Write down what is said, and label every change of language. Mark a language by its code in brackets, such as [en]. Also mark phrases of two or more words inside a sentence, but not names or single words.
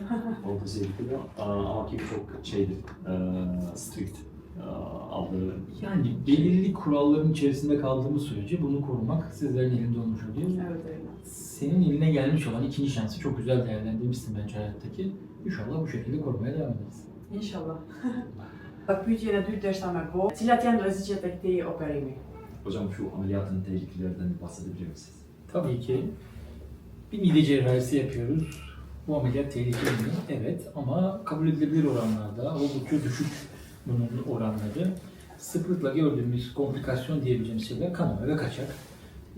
[tr] Olması gerekiyor ama Kimi çok şeydir, strict aldığı. Yani belirli kuralların içerisinde kaldığımız sürece bunu korumak sizlerin elinde olmuş oluyor. Evet, evet. Senin eline gelmiş olan ikinci şansı çok güzel değerlendirmişsin bence hayattaki. İnşallah bu şekilde korumaya devam ederiz. İnşallah. [sq] Pyetjen e dytë është me bo. Cilat janë rreziqet e këtij operimi? [tr] Hocam şu ameliyatın tehlikelerinden bahsedebilir misiniz? Tabii ki bir mide cerrahisi yapıyoruz. Bu ameliyat tehlikeli mi? Evet, ama kabul edilebilir oranlarda, oldukça düşük bunun oranları. Sıklıkla gördüğümüz komplikasyon diyebileceğimiz şeyler kanama ve kaçak.